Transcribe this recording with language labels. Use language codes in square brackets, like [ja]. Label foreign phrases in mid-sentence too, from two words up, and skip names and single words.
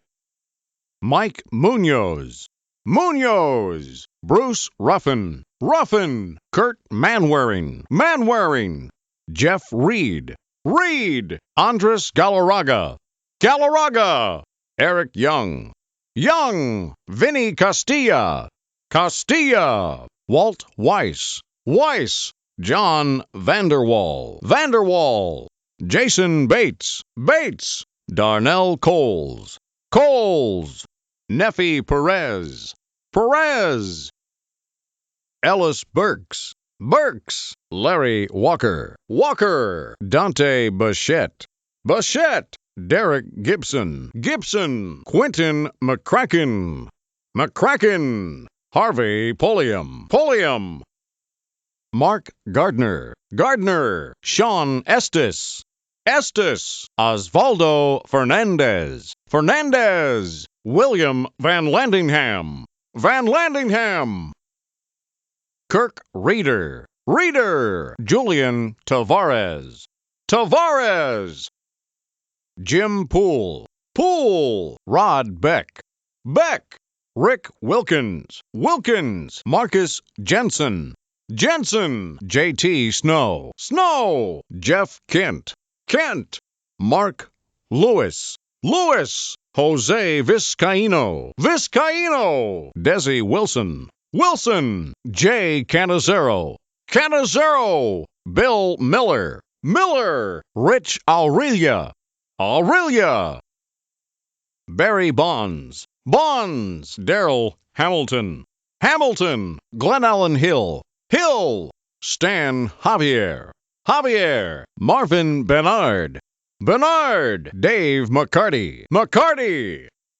[en] Mike Munoz. Munoz. Bruce Ruffin. Ruffin. Kurt Manwaring. Manwaring. Jeff Reed. Reed. Andres Galarraga. Galarraga. Eric Young. Young. Vinny Castilla. Castilla. Walt Weiss. Weiss. John Vanderwall. Vanderwall. Jason Bates. Bates. Darnell Coles. Coles. Neffy Perez. Perez. Ellis Burks. Burks. Larry Walker. Walker. Dante Bichette. Bichette. Derek Gibson. Gibson. Quentin McCracken. McCracken. Harvey Pulliam. Pulliam. Mark Gardner. Gardner. Sean Estes. Estes. Osvaldo Fernandez. Fernandez. William Van Landingham. Van Landingham. Kirk Reeder. Reeder. Julian Tavares. Tavares. Jim Poole. Poole. Rod Beck. Beck. Rick Wilkins. Wilkins. Marcus Jensen. Jensen. J.T. Snow. Snow. Jeff Kent. Kent. Mark Lewis. Lewis. Jose Vizcaino. Vizcaino. Desi Wilson. Wilson. Jay Canizero. Canizero. Bill Miller. Miller. Rich Aurelia. Aurelia. Barry Bonds. Bonds. Daryl Hamilton. Hamilton. Glen Allen Hill. Hill. Stan Javier. Javier. Marvin Bernard. Bernard. Dave McCarty. McCarty.